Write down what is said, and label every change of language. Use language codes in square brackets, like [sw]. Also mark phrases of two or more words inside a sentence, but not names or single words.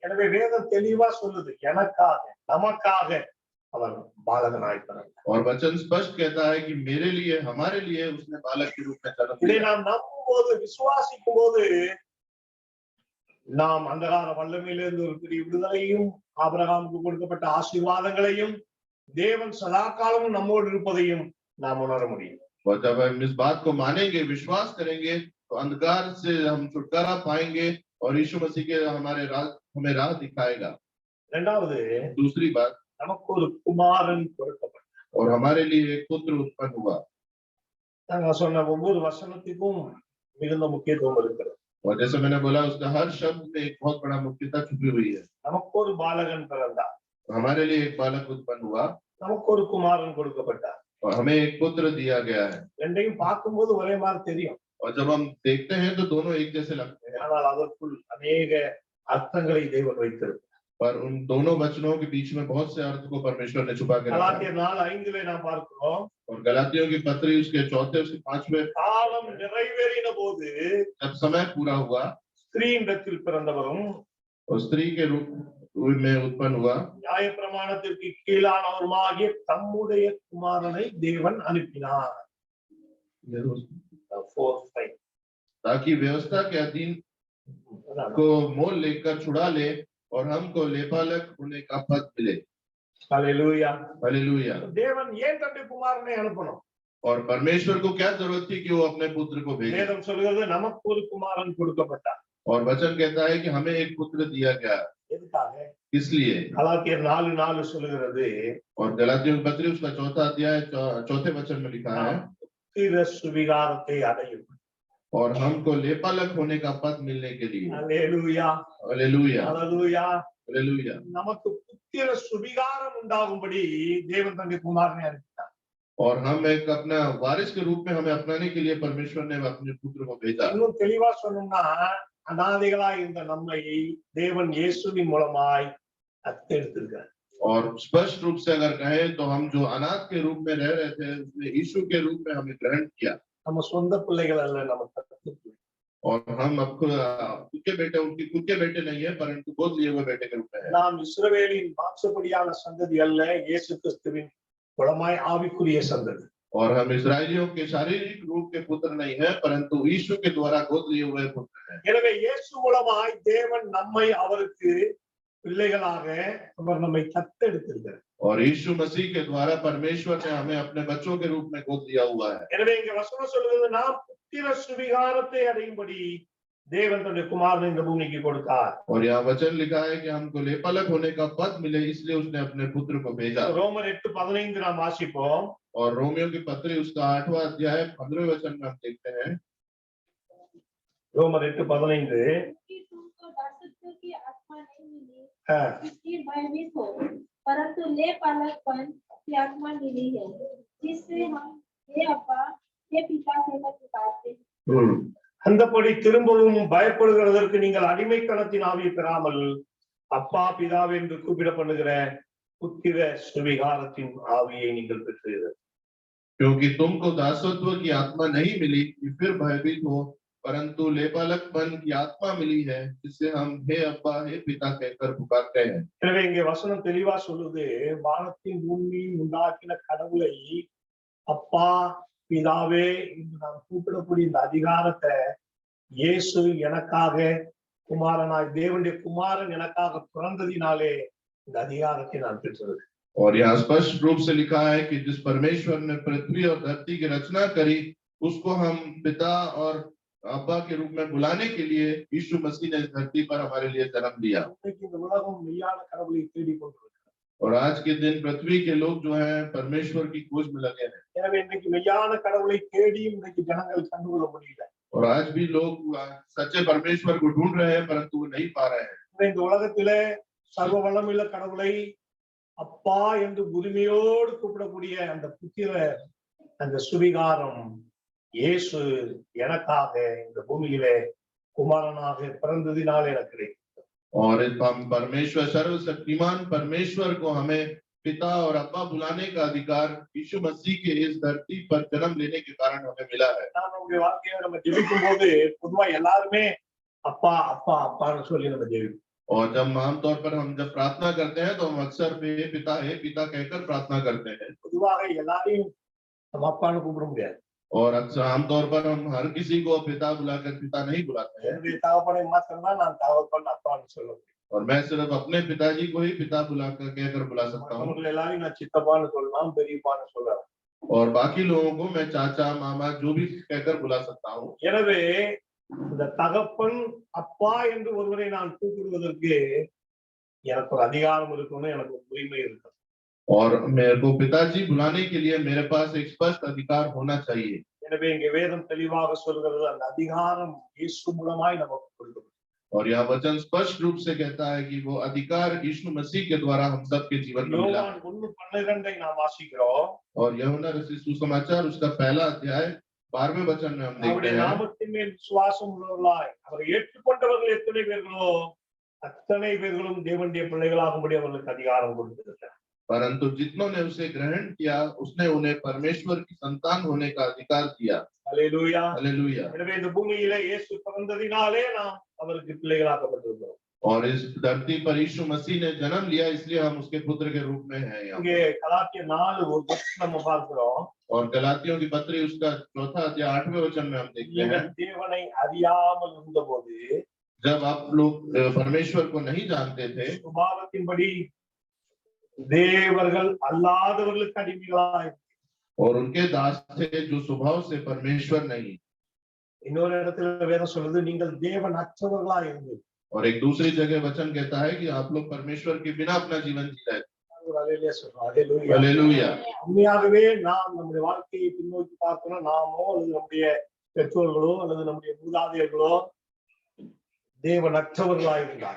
[ta] எனவே வேதம் தெளிவா சொல்லுது, எனக்காக நமக்காக அவர் பாலகனாய் பிறந்தார். [hi] और वचन स्पष्ट कहता है कि मेरे लिए, हमारे लिए उसने बालक के रूप में जन्म [ta] இதை [hi] लिया। [ta] நாம் நம்பும் போது, விசுவாசிக்கும் போது நாம் அந்தகார வல்லமையிலிருந்து ஒரு பெரிய விடுதலையும், ஆபிரகாமுக்கு கொடுக்கப்பட்ட ஆசீர்வாதங்களையும், தேவன் சதா காலமும் நம்மோடு இருப்பதையும் நாம் உணர முடியும். [hi] और जब हम इस बात को मानेंगे, विश्वास करेंगे, तो अंधकार से हम छुटकारा पाएंगे और यीशु मसीह के हमें राह दिखाएगा। [ta] இரண்டாவது, [hi] दूसरी बात, [ta] நமக்கு ஒரு குமாரன் கொடுக்கப்பட்டார். [hi] और हमारे लिए एक पुत्र उत्पन्न हुआ। [ta] நாங்க சொன்ன ஒவ்வொரு வசனத்துக்கும் மிகுந்த முக்கியத்துவம் இருக்கிறது. [hi] और जैसे मैंने बोला, उसका हर शब्द में एक बहुत बड़ा मुख्यता छुपी हुई है। [ta] நமக்கு ஒரு பாலகன் பிறந்தார், [hi] हमारे लिए एक बालक उत्पन्न हुआ [ta] நமக்கு ஒரு குமாரன் கொடுக்கப்பட்டார். [hi] और हमें एक पुत्र दिया गया है। [ta] ரெண்டையும் பார்க்கும்போது ஒரே மாதிரி தெரியும், [hi] और जब हम देखते हैं तो दोनों एक जैसे लगते हैं, [ta] ஆனால் அதற்குள் अनेक அர்த்தங்களை தேவன் வைத்திருக்கிறார். [hi] पर उन दोनों वचनों के बीच में बहुत से अर्थ को परमेश्वर ने छुपा के रखा है। [ta] கலாத்தியர் 4:5 நாம் பார்க்கிறோம், [hi] और गलातियों की पत्री उसके 4 उसके 5 [ta] காலம் நிறைவேறின போது [hi] जब समय पूरा हुआ, [ta] ஸ்திரீயிடத்தில் பிறந்தவரும் [hi] और स्त्री के रूप में उत्पन्न हुआ, [ta] நியாயப்பிரமாணத்திற்கு கீழானவருமாகிய தம்முடைய குமாரனை தேவன் அனுப்பினார். [hi] 4:5 ताकि व्यवस्था के अधीन को मोल लेकर छुड़ा ले और हमको लेपालक होने का पद मिले। [ta] ஹல்லேலூயா. [hi] हालेलुया। [ta] தேவன் ஏன் தன்னுடைய குமாரனை அனுப்பணும்? [hi] और परमेश्वर को क्या जरूरत थी कि वो अपने पुत्र को भेजे? [ta] வேதம் சொல்கிறது நமக்கு ஒரு குமாரன் கொடுக்கப்பட்டார். [hi] और वचन कहता है कि हमें एक पुत्र दिया गया। [ta] எதுக்காக? [hi] इसलिए, [ta] கலாத்தியர் 4:4 சொல்கிறது, [hi] और गलातियों की पत्री उसका 4 अध्याय 4 वचन में लिखा है, [ta] புத்திர சுவிகாரத்தை அடையும். [hi] और हमको लेपालक होने का पद मिलने के लिए। [ta] ஹல்லேலூயா. [hi] हालेलुया। [ta] ஹல்லேலூயா. [hi] हालेलुया। [ta] நமக்கு புத்திர சுவிகாரம் உண்டாகும்படி தேவன் தன்னுடைய குமாரனை அனுப்பினார். [hi] और हम एक अपना वारिस के रूप में हमें अपनाने के लिए परमेश्वर ने अपने पुत्र को भेजा। [ta] இன்னும் தெளிவா சொன்னோம்னா, அநாதைகளாய் இருந்த நம்மை தேவன் இயேசுவின் மூலமாய் தத்தெடுத்திருக்கார். [hi] और स्पष्ट रूप से अगर कहें तो हम जो अनाथ के रूप में रह रहे थे, उसने यीशु के रूप में हमें ग्रहण किया। [ta] நம்ம சொந்த பிள்ளைகள் அல்ல, நம்ம தத்தெடுத்து. [hi] और हम अब खुद के बेटे, उनके खुद के बेटे नहीं है, परंतु गोद लिए हुए बेटे के रूप में है। [ta] நாம் இஸ்ரவேலின் மாம்சப்படியான சந்ததி அல்ல, இயேசு கிறிஸ்துவின் மூலமாய் ஆவிக்குரிய சந்ததி. [hi] और हम इस्राएलियों के शारीरिक रूप के पुत्र नहीं है, परंतु यीशु के द्वारा गोद लिए हुए पुत्र हैं। [ta] எனவே இயேசு மூலமாய் தேவன் நம்மை அவருக்கு பிள்ளைகளாக அவர் நம்மை தத்தெடுத்திருக்கிறார். [hi] और यीशु मसीह के द्वारा परमेश्वर ने हमें अपने बच्चों के रूप में गोद लिया हुआ है। [ta] எனவே இங்க வசனம் சொல்கிறது, நாம் புத்திர சுவிகாரத்தை அடையும்படி தேவன் தன்னுடைய குமாரனை இந்த பூமிக்கு கொடுத்தார். [hi] और यहाँ वचन लिखा है कि हमको लेपालक होने का पद मिले, इसलिए उसने अपने पुत्र को भेजा। [ta] ரோமர் 8:15 நாம் வாசிப்போம். [hi] और रोमियो की पत्री उसका 8वां अध्याय 15वें वचन में हम देखते हैं, [ta] ரோமர் 8:15 [hi] कि तुमको दासत्व की आत्मा नहीं मिली हाँ, इसलिए भयभीत हो, परंतु लेपालकपन की आत्मा मिली है, जिससे हम हे अब्बा हे पिता कहकर पुकारते हैं। [ta] அந்தபடி திரும்பவும் பயப்படுகிறதற்கு நீங்கள் அடிமைத்தனத்தின் ஆவியை பெறாமல் அப்பா பிதாவே என்று கூப்பிடப்படுகிற புத்திர சுவிகாரத்தின் ஆவியை நீங்கள் பெற்றீர்கள். [hi] क्योंकि तुमको दासत्व की आत्मा नहीं मिली कि फिर भयभीत हो, परंतु लेपालकपन की आत्मा मिली है, जिससे हम हे अब्बा हे पिता कहकर पुकारते हैं। [ta] எனவே இங்கே வசனம் தெளிவா சொல்லுது, வானத்தின் பூமியை உண்டாக்கின கடவுளை அப்பா பிதாவே என்று நாம் கூப்பிடக்கூடிய இந்த அதிகாரத்தை இயேசு எனக்காக குமாரனாய், தேவனுடைய குமாரன் எனக்காக பிறந்ததினாலே இந்த அதிகாரத்தை நான் பெற்றது. [hi] और यहाँ स्पष्ट रूप से लिखा है कि जिस परमेश्वर ने पृथ्वी और धरती की रचना करी, उसको हम पिता और अब्बा के रूप में बुलाने के लिए यीशु मसीह ने इस धरती पर हमारे लिए जन्म लिया। [ta] இன்னைக்கு இந்த உலகம் மெய்யான கடவுளை தேடிக்கொண்டிருக்கிறது. [hi] और आज के दिन पृथ्वी के लोग जो हैं परमेश्वर की खोज में लगे हैं। [ta] எனவே இன்னைக்கு மெய்யான கடவுளை தேடியும் இன்னைக்கு ஜனங்கள் கண்டுகொள்ள முடியல. [hi] और आज भी लोग सच्चे परमेश्वर को ढूंढ रहे हैं, परंतु वो नहीं पा रहे हैं। [ta] இந்த உலகத்திலே சர்வ வல்லமையுள்ள கடவுளை அப்பா என்று உரிமையோடு கூப்பிடக்கூடிய அந்த புத்திர அந்த சுவிகாரம் இயேசு எனக்காக இந்த பூமியிலே குமாரனாக பிறந்ததினால் எனக்கு கிடைக்கும். [hi] और हम परमेश्वर, सर्वशक्तिमान परमेश्वर को हमें पिता और अब्बा बुलाने का अधिकार यीशु मसीह के इस धरती पर जन्म लेने के कारण हमें मिला है। [ta] நான் நம்முடைய வாழ்க்கையை நம்ம ஜெபிக்கும் போது பொதுவா எல்லாருமே அப்பா அப்பா அப்பான்னு சொல்லி நம்ம ஜெபிப்போம். [hi] और जब आमतौर पर हम जब प्रार्थना करते हैं तो हम अक्सर हे पिता कहकर प्रार्थना करते हैं। [ta] பொதுவாக எல்லாரையும் நம்ம அப்பான்னு கூப்பிட முடியாது. [hi] और अक्सर आमतौर पर हम हर किसी को पिता बुलाकर पिता नहीं बुलाते हैं। [ta] என்னுடைய தகப்பனை மாத்திரம்தான் நான் தகப்பன் அப்பான்னு சொல்ல முடியும். [hi] और मैं सिर्फ अपने पिताजी को ही पिता बुलाकर कहकर बुला सकता हूँ [ta] மற்றவர்கள் எல்லாரையும் நான் சித்தப்பான்னு சொல்லலாம், பெரியப்பான்னு சொல்லலாம். [hi] और बाकी लोगों को मैं चाचा मामा जो भी कहकर बुला सकता हूँ। [ta] எனவே இந்த தகப்பன் அப்பா என்று ஒருவரை நான் கூப்பிடுவதற்கு எனக்கு ஒரு அதிகாரம் இருக்கணும், எனக்கு ஒரு உரிமை இருக்கணும். [hi] और मेरे को पिताजी बुलाने के लिए मेरे पास एक स्पष्ट अधिकार होना चाहिए। [ta] எனவே இங்கே வேதம் தெளிவாக சொல்கிறது, அந்த அதிகாரம் இயேசு மூலமாய் நமக்கு கொடுக்கப்பட்டது. [hi] और यह वचन स्पष्ट रूप से कहता है कि वो अधिकार यीशु मसीह के द्वारा हम सबके जीवन में मिला। [ta] யோவான் 1:12 நாம் வாசிக்கிறோம். [hi] और यूहन्ना रचित सुसमाचार उसका पहला अध्याय 12वें वचन में हम देखते [ta] அவருடைய [hi] हैं, [ta] நாமத்தின் மேல் விசுவாசம் உள்ளவர்களாய் அவரை ஏற்றுக்கொண்டவர்கள் எத்தனை பேர்களோ அத்தனை பேர்களும் தேவனுடைய பிள்ளைகளாகும்படி அவர்களுக்கு அதிகாரம் கொடுத்திருக்கிறார். [hi] परंतु जितनों ने उसे ग्रहण किया उसने उन्हें परमेश्वर की संतान होने का अधिकार दिया। [ta] அல்லேலூயா. [hi] हालेलुया। [ta] எனவே இந்த பூமியிலே இயேசு பிறந்ததினாலே நாம் அவருக்கு பிள்ளைகளாக்கப்பட்டிருக்கிறோம். [hi] और इस धरती पर यीशु मसीह ने जन्म लिया इसलिए हम उसके पुत्र के रूप में हैं यहाँ। [ta] இங்கே கலாத்தியர் 4 ஒரு வசனம் நம்ம பார்க்கிறோம். [hi] और गलातियों की पत्री उसका चौथा अध्याय 8वें वचन में हम देखते हैं, [ta] நீங்கள் தேவனை அறியாமல் இருந்தபோது [hi] जब आप लोग परमेश्वर को नहीं जानते थे [ta] சுபாவத்தின்படி தேவர்கள் அல்லாதவர்களுக்கு அடிமைகளாய், [hi] और उनके दास थे जो स्वभाव से परमेश्वर नहीं। [ta] இன்னொரு இடத்துல வேதம் சொல்றது நீங்கள் தேவன் அற்றவர்களாய் இருந்து. [hi] और एक दूसरी जगह वचन कहता है कि आप लोग परमेश्वर के बिना अपना जीवन जी रहे। [ta] அல்லேலூயா சொல்றோம். அல்லேலூயா. [hi] हालेलुया। [ta] உண்மையாகவே நாம் நம்முடைய வாழ்க்கையை பின்னோக்கி பார்த்தோம்னா நாமோ அல்லது நம்முடைய பெற்றோர்களோ அல்லது நம்முடைய மூதாதையர்களோ தேவனற்றவர்களாய் இருந்தார்.